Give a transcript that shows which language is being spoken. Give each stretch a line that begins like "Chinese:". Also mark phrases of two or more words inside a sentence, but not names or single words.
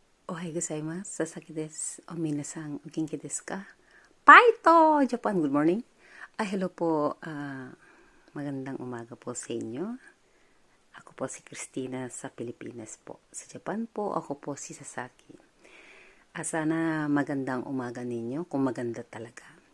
Japanese: おはようございます。佐々木です。お、皆さん、お元気ですか?
English: Paito! Japan, good morning. Hello po.
Filipino: Magandang umaga po sa inyo. Ako po si Christina sa Pilipinas po. Sa Japan po, ako po si Sasaki. Sana magandang umaga ninyo, kung maganda talaga.